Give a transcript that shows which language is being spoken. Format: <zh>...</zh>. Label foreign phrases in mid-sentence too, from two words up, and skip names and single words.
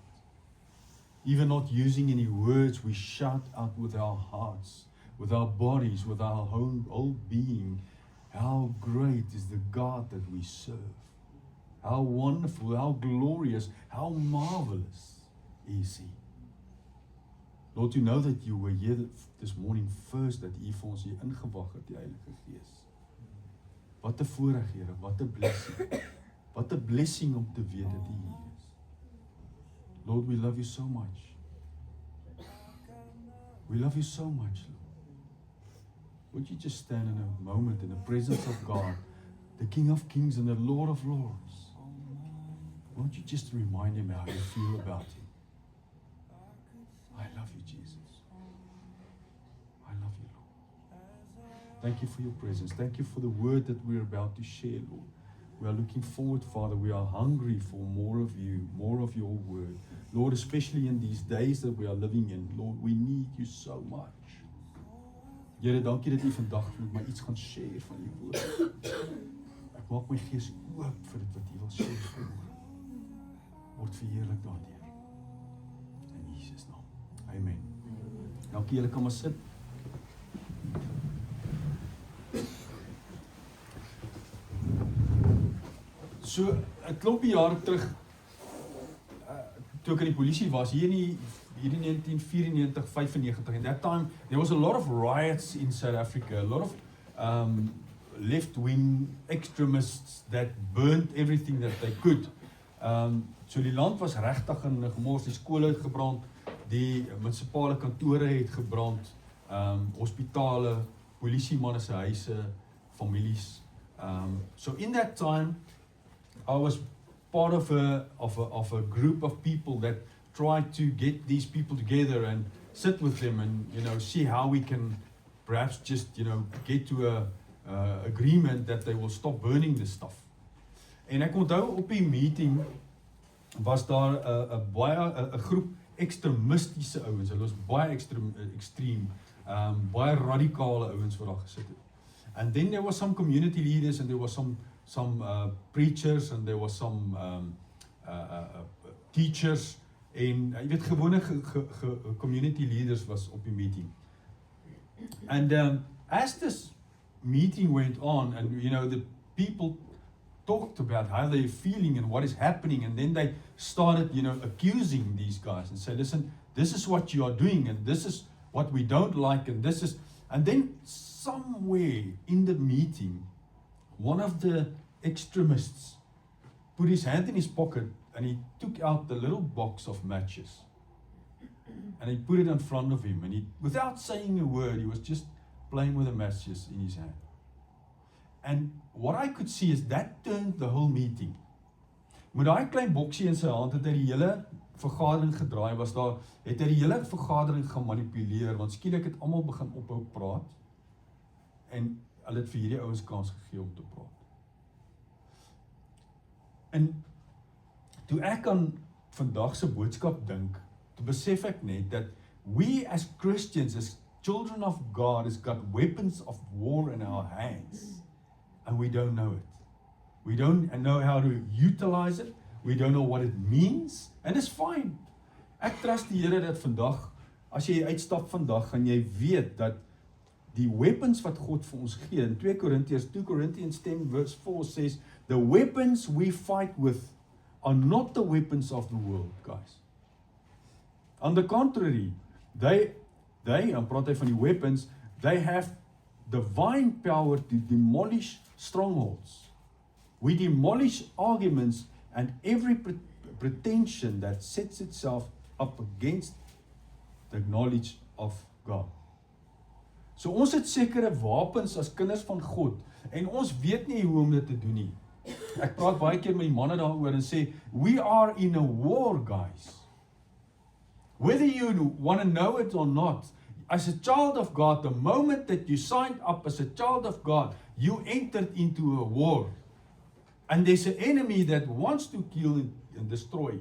<en>Even not using any words, we shout out with our hearts, with our bodies, with our whole being. How great is the God that we serve. How wonderful, how glorious, how marvelous is He. Lord, you know that you were here this morning first,</en> <af>dat U vir ons hier ingewag het, die Heilige Gees. Wat 'n voorreg, Here, wat 'n blessing. Wat 'n blessing om te weet dat U hier is.</af> <en>Lord, we love you so much. We love you so much, Lord. Would you just stand in a moment in the presence of God, the King of Kings and the Lord of Lords? Won't you just remind Him how you feel about Him? I love you, Jesus. I love you, Lord. Thank you for your presence. Thank you for the word that we're about to share, Lord. We are looking forward, Father. We are hungry for more of you, more of your word. Lord, especially in these days that we are living in, Lord, we need you so much.</en> <af>Here, dankie dat U vandag met my iets gaan share van U woord. Ek maak my gees oop vir dit wat U wil share vanmôre. Word verheerlik daardeur. In Jesus naam. Amen. Dankie, julle kan maar sit. So, 'n klompie jare terug, toe ek in die polisie was, hier in 1994, 95,</af> <en>in that time, there was a lot of riots in South Africa, a lot of left-wing extremists that burnt everything that they could.</en> <af>So die land was regtig in gemors, die skole het gebrand, die munisipale kantore het gebrand, hospitale, polisiemanne se huise, families.</af> <en>So in that time, I was part of a group of people that tried to get these people together and sit with them and, see how we can perhaps just, get to a agreement that they will stop burning this stuff.</en> <af>En ek onthou op die meeting was daar 'n groep ekstremistiese ouens. Hulle was baie extreme, baie radikale ouens wat daar gesit het.</af> <en>And then there was some community leaders and there was some preachers and there was some teachers</en> <af>en jy weet gewone</af> <en>community leaders</en> <af>was op die meeting.</af> <en>And as this meeting went on and the people talked about how they're feeling and what is happening, and then they started accusing these guys and say, listen, this is what you are doing and this is what we don't like and then somewhere in the meeting one of the extremists put his hand in his pocket and he took out the little box of matches and he put it in front of him and without saying a word, he was just playing with the matches in his hand. And what I could see is that turned the whole meeting.</en> <af>Met daai klein boksie in sy hand het hy die hele vergadering gedraai, het hy die hele vergadering gemanipuleer, want skielik het almal begin ophou praat en hulle het vir hierdie ouens kans gegee om te praat. En toe ek aan vandag se boodskap dink, toe besef ek net dat</af> <en>we as Christians, as children of God, has got weapons of war in our hands and we don't know it. We don't know how to utilize it. We don't know what it means and it's fine.</en> <af>Ek trust die Here dat vandag, as jy uitstap vandag, gaan jy weet dat die weapons wat God vir ons gee,</af> <en>in 2 Corinthians 10 verse 4 says, the weapons we fight with are not the weapons of the world, guys. On the contrary, they</en> <af>praat hy van die</af> <en>weapons, they have divine power to demolish strongholds. We demolish arguments and every pretension that sets itself up against the knowledge of God.</en> <af>So ons het sekere wapens as kinders van God en ons weet nie hoe om dit te doen nie. Ek praat baie keer met die manne daaroor en sê,</af> <en>we are in a war, guys. Whether you want to know it or not, as a child of God, the moment that you signed up as a child of God, you entered into a war. And there's an enemy that wants to kill and destroy.</en>